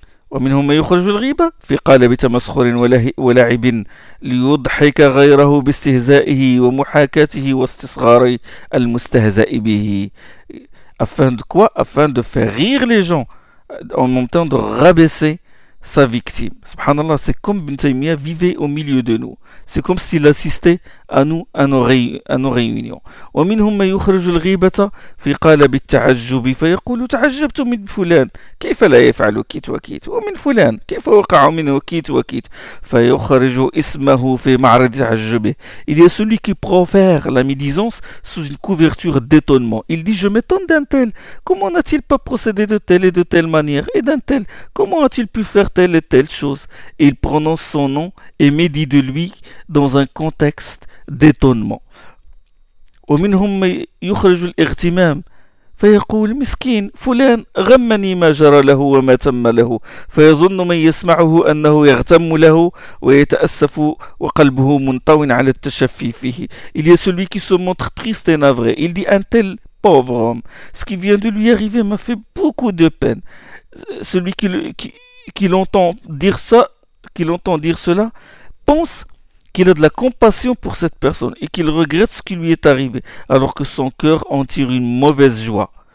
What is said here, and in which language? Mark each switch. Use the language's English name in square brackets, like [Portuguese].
[Arabic] ومنهم من يخرج الغيبة في قالب تمسخر ولعب ليضحك غيره باستهزائه ومحاكاته واستصغار المستهزئ به. [French] Afin de faire rire les gens, en même temps de rabaisser sa victime. Subhanallah, c'est comme Ibn Taymiyyah vivait au milieu de nous. C'est comme s'il assistait à nous, à nos réunions. [Arabic] ومنهم من يخرج الغيبة في قالب التعجب فيقول تعجبت من فلان كيف لا يفعل كيت وكيت ومن فلان كيف وقع منه كيت وكيت فيخرج اسمه في معرض تعجبه. [French] Il y a celui qui profère la médisance sous une couverture d'étonnement. Il dit: je m'étonne d'un tel, comment n'a-t-il pas procédé de telle et de telle manière, et d'un tel, comment a-t-il pu faire telle et telle chose? Et il prononce son nom et médit de lui dans un contexte d'étonnement. [Arabic] ومنهم من يخرج الاغتمام فيقول مسكين فلان غمني ما جرى له وما تم له فيظن من يسمعه انه يغتم له ويتاسف وقلبه منطوى على التشفي فيه. [French] Il y a celui qui se montre triste et navré. Il dit: un tel pauvre homme, ce qui vient de lui arriver m'a fait beaucoup de peine. Celui qui l'entend dire cela pense qu'il a de la compassion pour cette personne et qu'il regrette ce qui lui est arrivé, alors que son cœur en tire une mauvaise joie.